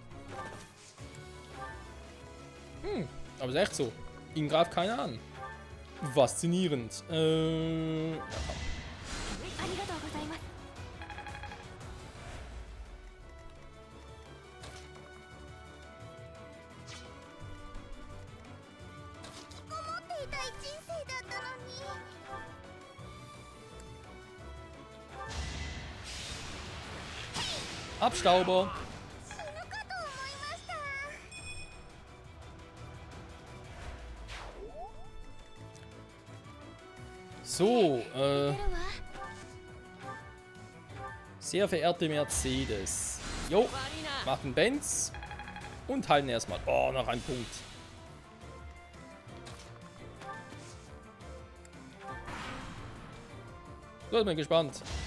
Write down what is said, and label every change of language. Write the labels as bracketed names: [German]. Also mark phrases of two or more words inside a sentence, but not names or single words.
[German] Aber ist echt so. Ihn greift keiner an. Faszinierend. Ja, komm. [Japanese] ありがとうございます。思っていたい人生だったのに。 [German] Abstauber. [Japanese] 死ぬかと思いました。 [German] So, [Japanese] いけるわ。 [German] sehr verehrte Mercedes. Jo, machen Benz und halten erstmal. Oh, noch ein Punkt. So, ich bin gespannt.